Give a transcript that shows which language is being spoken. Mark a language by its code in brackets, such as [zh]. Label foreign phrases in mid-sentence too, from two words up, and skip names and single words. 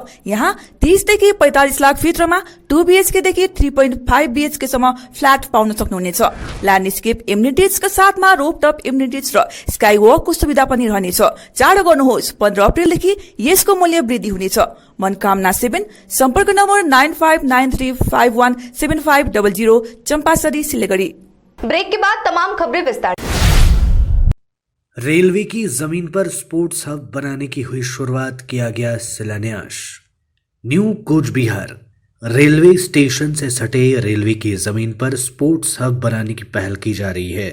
[ne] यहाँ 30 देखि 45 लाख भित्रमा 2 BHK देखि 3.5 BHK सम्म फ्ल्याट पाउन सक्नुहुनेछ। [en] landscape amenities [ne] साथमा [en] rooftop amenities [ne] र [en] sky walk [ne] सुविधा पनि रहनेछ। चाँडो गर्नुहोस्, 15 अप्रिलदेखि यसको मूल्य वृद्धि हुनेछ। मनकामना 7, सम्पर्क नम्बर 9593517500, चंपासरी, सिलीगुड़ी। [hi] ब्रेक के बाद तमाम खबरें विस्तार। रेलवे की जमीन पर स्पोर्ट्स हब बनाने की हुई शुरुआत, किया गया शिलान्यास। न्यू कूच बिहार रेलवे स्टेशन से सटे रेलवे की जमीन पर स्पोर्ट्स हब बनाने की पहल की जा रही है।